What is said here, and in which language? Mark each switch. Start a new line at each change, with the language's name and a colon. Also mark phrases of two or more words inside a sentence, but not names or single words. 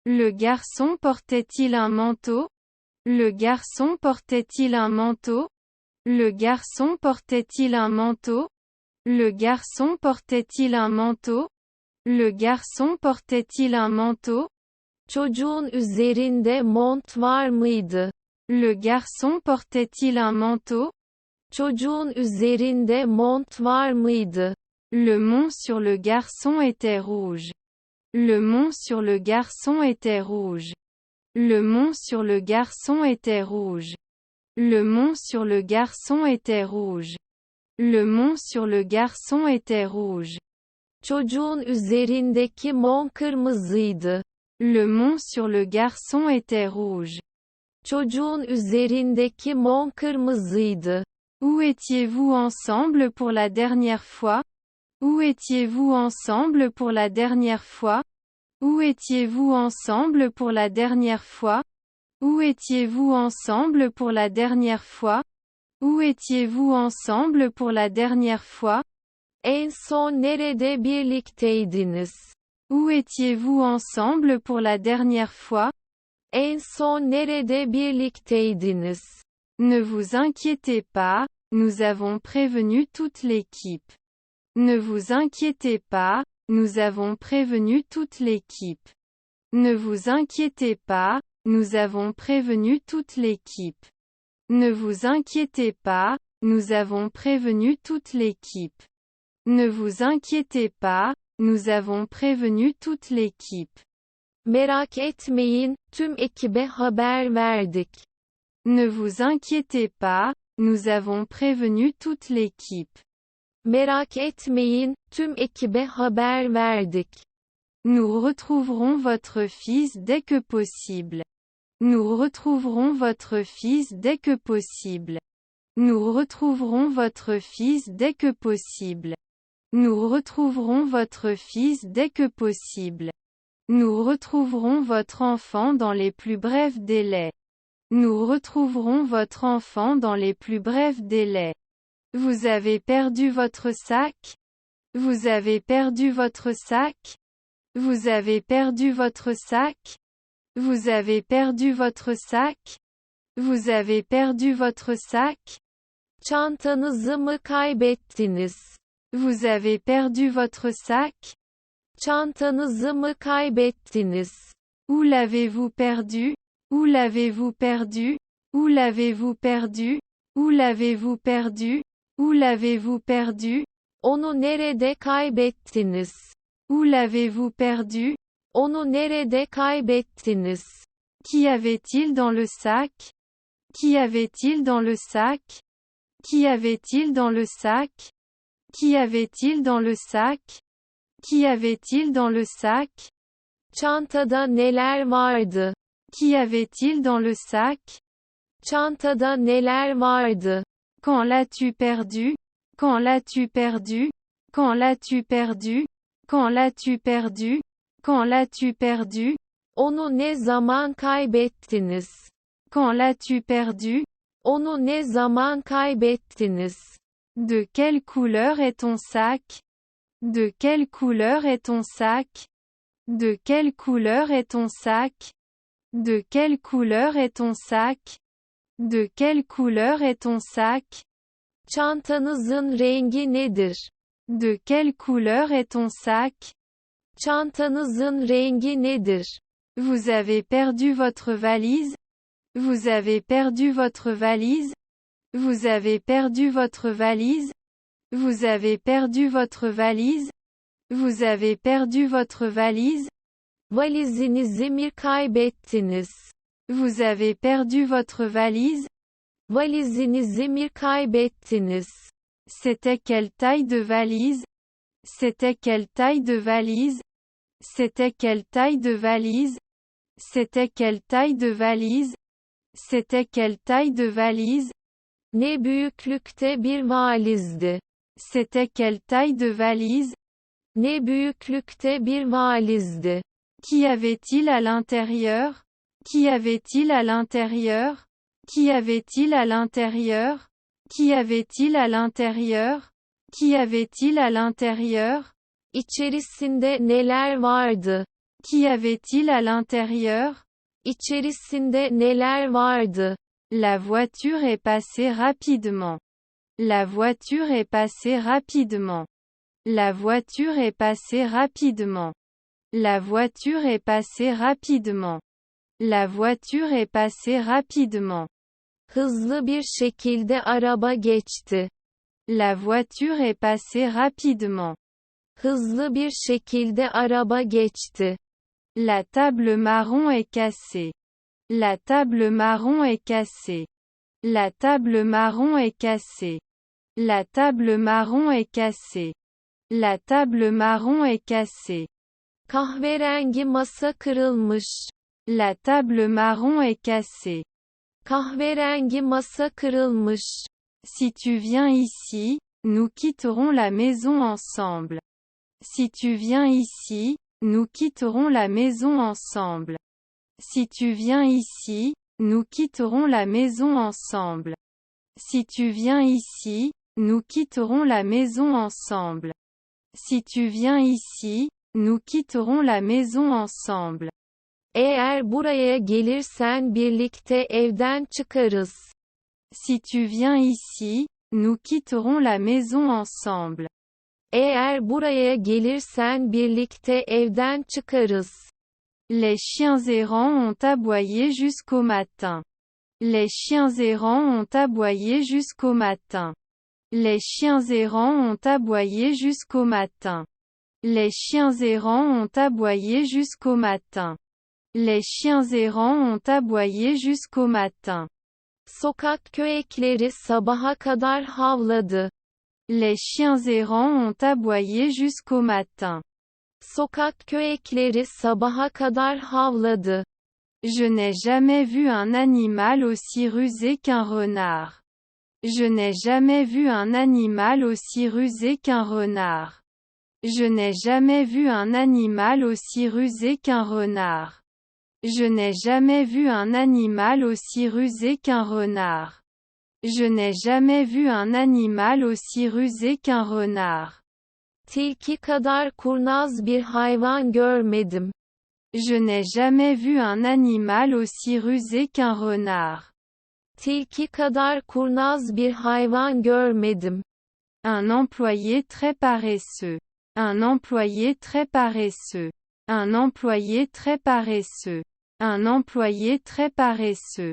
French: Le garçon portait-il un manteau? Le garçon portait-il un manteau? Le garçon portait-il un manteau? Le garçon portait-il un manteau? Le garçon portait-il un manteau?
Turkish: Çocuğun üzerinde mont var mıydı?
French: Le garçon portait-il un manteau?
Turkish: Çocuğun üzerinde mont var mıydı?
French: Le mont sur le garçon était rouge. Le mont sur le garçon était rouge. Le mont sur le garçon était rouge. Le mont sur le garçon était rouge. Le mont sur le garçon était rouge.
Turkish: Çocuğun üzerindeki mont kırmızıydı.
French: Le mont sur le garçon était rouge.
Turkish: Çocuğun üzerindeki mont kırmızıydı.
French: Où étiez-vous ensemble pour la dernière fois? Où étiez-vous ensemble pour la dernière fois? Où étiez-vous ensemble pour la dernière fois? Où étiez-vous ensemble pour la dernière fois? Où étiez-vous ensemble pour la dernière fois?
Turkish: En son nerede birlikteydiniz?
French: Où étiez-vous ensemble pour la dernière fois?
Turkish: En son nerede birlikteydiniz?
French: Ne vous inquiétez pas, nous avons prévenu toute l'équipe. Ne vous inquiétez pas, nous avons prévenu toute l'équipe. Ne vous inquiétez pas, nous avons prévenu toute l'équipe. Ne vous inquiétez pas, nous avons prévenu toute l'équipe. Ne vous inquiétez pas, nous avons prévenu toute l'équipe.
Turkish: Merak etmeyin, tüm ekibe haber verdik.
French: Ne vous inquiétez pas, nous avons prévenu toute l'équipe.
Turkish: Merak etmeyin, tüm ekibe haber verdik.
French: Nous retrouverons votre fils dès que possible. Nous retrouverons votre fils dès que possible. Nous retrouverons votre fils dès que possible. Nous retrouverons votre fils dès que possible. Nous retrouverons votre enfant dans les plus brefs délais. Nous retrouverons votre enfant dans les plus brefs délais. Vous avez perdu votre sac? Vous avez perdu votre sac? Vous avez perdu votre sac? Vous avez perdu votre sac? Vous avez perdu votre sac?
Turkish: Çantanızı mı kaybettiniz?
French: Vous avez perdu votre sac?
Turkish: Çantanızı mı kaybettiniz?
French: Où l'avez-vous perdu? Où l'avez-vous perdu? Où l'avez-vous perdu? Où l'avez-vous perdu? Où l'avez-vous perdu?
Turkish: Onu nerede kaybettiniz?
French: Où l'avez-vous perdu?
Turkish: Onu nerede kaybettiniz?
French: Qu'y avait-il dans le sac? Qu'y avait-il dans le sac? Qu'y avait-il dans le sac? Qu'y avait-il dans le sac? Qu'y avait-il dans le sac?
Turkish: Çantada neler vardı?
French: Qu'y avait-il dans le sac?
Turkish: Çantada neler vardı?
French: Quand l'as-tu perdu? Quand l'as-tu perdu? Quand l'as-tu perdu? Quand l'as-tu perdu? Quand l'as-tu perdu?
Turkish: Onu ne zaman kaybettiniz?
French: Quand l'as-tu perdu?
Turkish: Onu ne zaman kaybettiniz?
French: De quelle couleur est ton sac? De quelle couleur est ton sac? De quelle couleur est ton sac? De quelle couleur est ton sac? De quelle couleur est ton sac?
Turkish: Çantanızın rengi nedir?
French: De quelle couleur est ton sac?
Turkish: Çantanızın rengi nedir?
French: Vous avez perdu votre valise? Vous avez perdu votre valise? Vous avez perdu votre valise? Vous avez perdu votre valise? Vous avez perdu votre valise?
Turkish: Valizinizi mi kaybettiniz?
French: Vous avez perdu votre valise?
Turkish: Valizinizi mi kaybettiniz?
French: C'était quelle taille de valise? C'était quelle taille de valise? C'était quelle taille de valise? C'était quelle taille de valise? C'était quelle taille de valise?
Turkish: Ne büyüklükte bir valizdi?
French: C'était quelle taille de valise?
Turkish: Ne büyüklükte bir valizdi?
French: Qu'y avait-il à l'intérieur? Qu'y avait-il à l'intérieur? Qu'y avait-il à l'intérieur? Qu'y avait-il à l'intérieur? Qu'y avait-il à l'intérieur?
Turkish: İçerisinde neler vardı?
French: Qu'y avait-il à l'intérieur?
Turkish: İçerisinde neler vardı?
French: La voiture est passée rapidement. La voiture est passée rapidement. La voiture est passée rapidement. La voiture est passée rapidement. La voiture est passée rapidement.
Turkish: Hızlı bir şekilde araba geçti.
French: La voiture est passée rapidement.
Turkish: Hızlı bir şekilde araba geçti.
French: La table marron est cassée. La table marron est cassée. La table marron est cassée. La table marron est cassée. La table marron est cassée.
Turkish: Kahverengi masa kırılmış.
French: La table marron est cassée.
Turkish: Kahverengi masa kırılmış.
French: Si tu viens ici, nous quitterons la maison ensemble. Si tu viens ici, nous quitterons la maison ensemble. Si tu viens ici, nous quitterons la maison ensemble. Si tu viens ici, nous quitterons la maison ensemble. Si tu viens ici, nous quitterons la maison ensemble.
Turkish: Eğer buraya gelirsen birlikte evden çıkarız.
French: Si tu viens ici, nous quitterons la maison ensemble.
Turkish: Eğer buraya gelirsen birlikte evden çıkarız.
French: Les chiens errants ont aboyé jusqu'au matin. Les chiens errants ont aboyé jusqu'au matin. Les chiens errants ont aboyé jusqu'au matin. Les chiens errants ont aboyé jusqu'au matin. Les chiens errants ont aboyé jusqu'au matin.
Turkish: Sokak köpekleri sabaha kadar havladı.
French: Les chiens errants ont aboyé jusqu'au matin.
Turkish: Sokak köpekleri sabaha kadar havladı.
French: Je n'ai jamais vu un animal aussi rusé qu'un renard. Je n'ai jamais vu un animal aussi rusé qu'un renard. Je n'ai jamais vu un animal aussi rusé qu'un renard. Je n'ai jamais vu un animal aussi rusé qu'un renard. Je n'ai jamais vu un animal aussi rusé qu'un renard.
Turkish: Tilki kadar kurnaz bir hayvan görmedim.
French: Je n'ai jamais vu un animal aussi rusé qu'un renard.
Turkish: Tilki kadar kurnaz bir hayvan görmedim.
French: Un employé très paresseux. Un employé très paresseux. Un employé très paresseux. Un employé très paresseux.